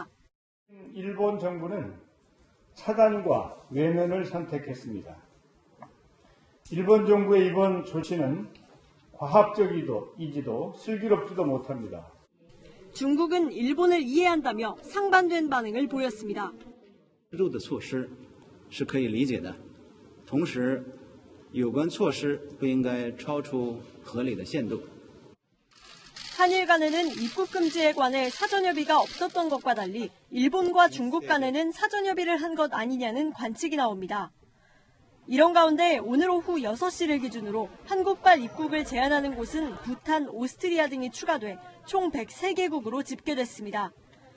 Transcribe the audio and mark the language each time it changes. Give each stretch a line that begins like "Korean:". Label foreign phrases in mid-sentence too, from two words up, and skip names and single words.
Korean: 일본 정부는 차단과 외면을 선택했습니다. 일본 정부의 이번 조치는 과학적이지도 슬기롭지도 못합니다. 중국은 일본을 이해한다며 상반된 반응을 보였습니다.
Chinese: 入的措施是可以理解的，同时有关措施不应该超出合理的限度。
Korean: 한일 간에는 입국 금지에 관해 사전협의가 없었던 것과 달리 일본과 중국 간에는 사전협의를 한 것 아니냐는 관측이 나옵니다. 이런 가운데 오늘 오후 6시를 기준으로 한국발 입국을 제한하는 곳은 부탄, 오스트리아 등이 추가돼 총 103개국으로 집계됐습니다.